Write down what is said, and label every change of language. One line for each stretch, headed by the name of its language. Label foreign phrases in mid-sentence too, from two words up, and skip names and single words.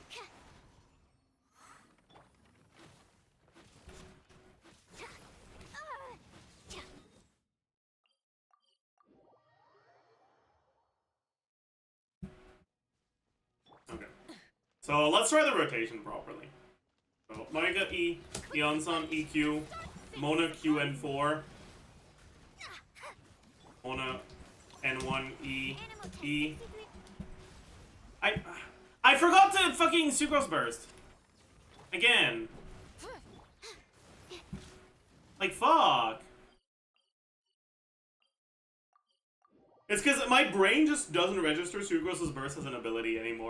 English: Okay. So let's try the rotation properly. So Mega E, Eonson EQ, Mona QN4, Mona N1 E E. I forgot to fucking Sucrose Burst. Again. Like fuck. It's because my brain just doesn't register Sucrose's Burst as an ability anymore.